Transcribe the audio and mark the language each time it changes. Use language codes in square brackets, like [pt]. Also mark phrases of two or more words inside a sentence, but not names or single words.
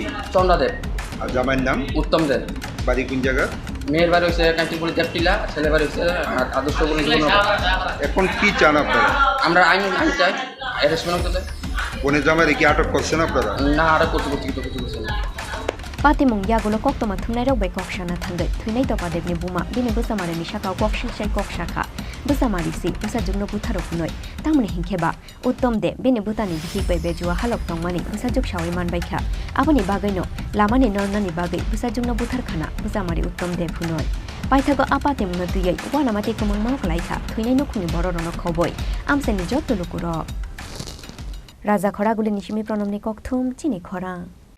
[bn] চন্দ্রাদেব আর জামাইয়ের নাম উত্তম দেব বাড়ি কোন জায়গা মেয়ের বাড়ি হচ্ছে কাঞ্চিপুরি দেবটিলা ছেলে বাড়ি হচ্ছে আদর্শ বলে এখন কি চান আপনারা আমরা আইন চাই অ্যারেস্টমেন্ট হতে বোনের জামাইরে কি আটক করছেন আপনারা না আর করতে কিছু করছে না [trp] Patimung yagulo kok toma thumnai rok bai kok shana thandai thuinai topa debni buma bini busamare ni shaka kok shilchai kok shaka busamari si busa jugno butharo kunoi tamni hingkheba uttom de bini butani bithik bai bejua halok tongmani busa juk shawai man bai kha aboni bagaino lamani nornani bagai busa jugno buthar khana busamari uttom de phunoi paithago apatimung duyai wanamati kumung mang khlaikha thuinai nokuni boro rono khoboi amseni jotto lukuro Raja khora guli nishimi pronomni kok thum chini khora